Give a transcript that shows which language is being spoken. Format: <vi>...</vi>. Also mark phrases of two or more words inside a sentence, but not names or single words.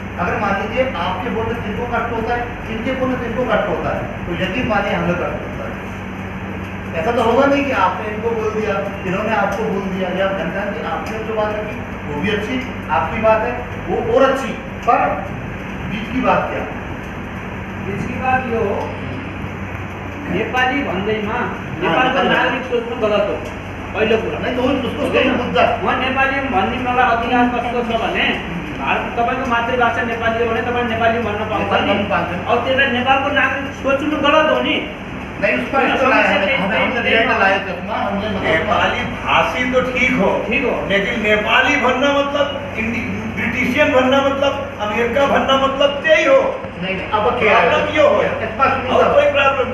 <hi>अगर मान लीजिए आपके बोलने से इनको कष्ट होता है, इनके बोलने से इनको कष्ट होता है, तो यकीन मानिए हमें कष्ट होता है। ऐसा तो होगा नहीं कि आपने इनको बोल दिया, इन्होंने आपको बोल दिया, या घनश्याम जी आपने जो बात रखी वो भी अच्छी, आपकी बात है वो और अच्छी, पर बीच की बात क्या, इसकी बात</hi> <ne>यो नेपाली भन्दैमा नेपालको नागरिक सोच्नु गलत हो पहिलो कुरा।</ne> <hi>नहीं तो उसको मुद्दा</hi> <ne>म नेपाली भन्ने मलाई अधिकार कस्तो छ भने तपाईँको मातृभाषा नेपाली हो भने तपाईँ नेपाली भन्न पाउँछ नि, और त्यसलाई नेपालको नागरिक सोच्नु गलत हो नि।</ne> <hi>नहीं उसका हमने रिएक्ट लाया था, हमने नेपाली भाषी तो ठीक हो, लेकिन नेपाली बनना मतलब ब्रिटिशियन बनना मतलब अमेरिका बनना मतलब यही हो। नहीं अब क्या प्रॉब्लम ये हो, और कोई प्रॉब्लम</hi>